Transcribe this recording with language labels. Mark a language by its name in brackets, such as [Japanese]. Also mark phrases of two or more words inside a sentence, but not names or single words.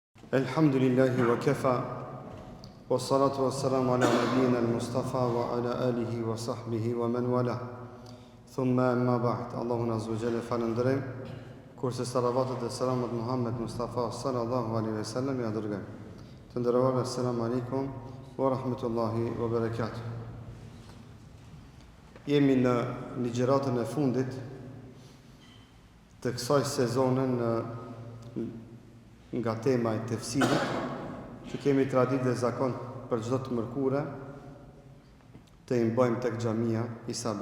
[Arabic] الحمد لله وكفى والصلاة والسلام على نبينا المصطفى وعلى آله وصحبه ومن والى. ثم أما بعد. [Albanian] Allahun [Arabic] عز وجل [Albanian] falënderojm, kurse salavatet dhe selamat Muhammed Mustafa [Arabic] صلى الله عليه وسلم [Albanian] ja dërgojm. Të nderuar, [Arabic] السلام عليكم ورحمة الله وبركاته. [Albanian] Jemi në ligjëratën e fundit të kësaj sezone nga tema e tefsirit, që kemi traditë dhe zakon për çdo të mërkure të i mbajmë tek xhamia Isabe.